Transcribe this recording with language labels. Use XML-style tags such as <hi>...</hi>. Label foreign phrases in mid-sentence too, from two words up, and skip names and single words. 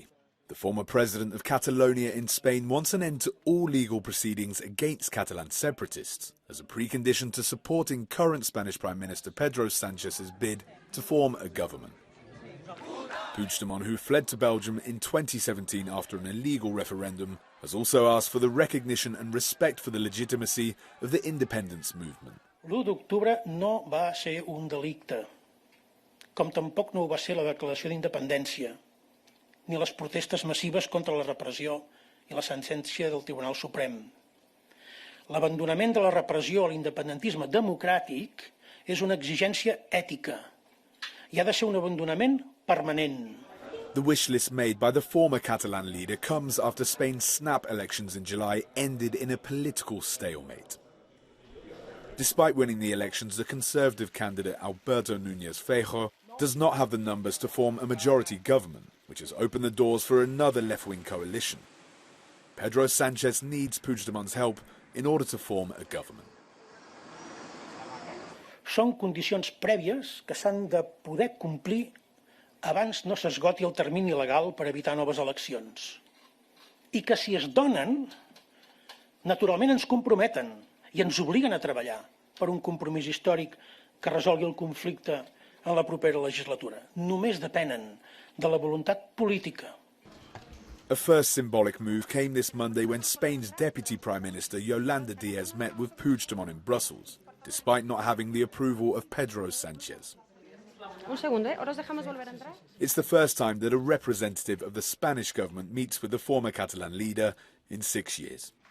<en>The former president of Catalonia in Spain wants an end to all legal proceedings against Catalan separatists as a precondition to supporting current Spanish Prime Minister Pedro Sanchez's bid to form a government. Puigdemont, who fled to Belgium in 2017 after an illegal referendum, has also asked for the recognition and respect for the legitimacy of the independence movement.</en> <ca>L'1 d'octubre no va ser un delicte, com tampoc no ho va ser la declaració d'independència, ni les protestes massives contra la repressió i la sentència del Tribunal Suprem. L'abandonament de la repressió a l'independentisme democràtic és una exigència ètica i ha de ser un abandonament permanent.</ca> <en>The wish list made by the former Catalan leader comes after Spain's snap elections in July ended in a political stalemate. Despite winning the elections, the Conservative candidate Alberto Núñez Feijóo does not have the numbers to form a majority government, which has opened the doors for another left-wing coalition. Pedro Sánchez needs Puigdemont's help in order to form a government.</en> <ca>Són condicions prèvies que s'han de poder complir abans no s'esgoti el termini legal per evitar noves eleccions. I que si es donen, naturalment ens comprometen i ens obliguen a treballar per un compromís històric que resolgui el conflicte en la propera legislatura. Només depenen de la voluntat política.</ca> <en>A first symbolic move came this Monday when Spain's Deputy Prime Minister Yolanda Díaz met with Puigdemont in Brussels, despite not having the approval of Pedro Sánchez. It's the first time that a representative of the Spanish government meets with the former Catalan leader in 6 years.</en>